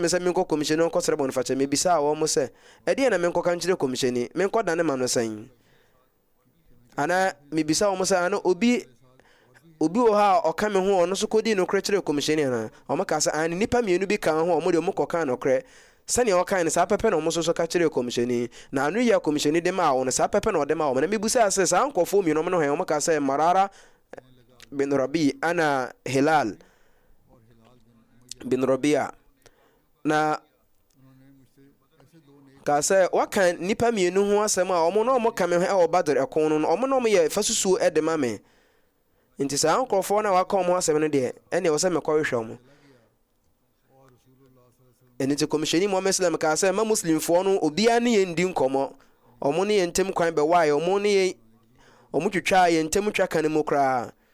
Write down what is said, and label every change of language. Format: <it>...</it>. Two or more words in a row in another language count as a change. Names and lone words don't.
<ak>sɛ menkɔ kɔmhyɛni hɔ nkɔsrɛ bɔnefakyɛ mebisaa wɔn mu sɛ ɛdeɛ na menkɔka nkyerɛ kɔmhyɛni menkɔdane ma no sɛn ana mebisaa wɔn mu sɛ ana obi wɔ ha a ɔka me ho ɔno so kɔdi nokorɛ kyerɛ kɔmhyɛni ana ɔmo ka sɛ ane nnipa mmienu bi ka ho ɔmo de ɔmo kɔka nokorɛ sɛnea ɔkae no saa pɛpɛ na ɔmo so ka kyerɛ kɔmhyɛni na ano yɛ kɔmhyɛni de maa wo no saa pɛpɛ na ɔde maa wɔn na mebusaa sɛ saa nkɔfoɔ mmienu ɔmo no hɛn ɔmo ka sɛ Marara bin Rabi ana Hilal bin Rabia na ka sɛ waka nnipa mmienu ho asɛm a ɔmo na ɔmo ka me ho ɛwɔ Badr ɛko no ɔmo na ɔmo yɛ fa susuo ɛde ma me nti saa nkurɔfoɔ na waka ɔmo asɛm no deɛ ɛne ɛwɔ sɛ mekɔhwehwɛ ɔmo ɛno nti kɔmhyɛni Muhammad sallam kaa sɛ ma muslimfoɔ no obiara ne yɛn di nkɔmmɔ ɔmo ne yɛn ntam kwan bɛwaeɛ ɔmo twitwaa yɛn ntam twa ka no mu koraa</ak>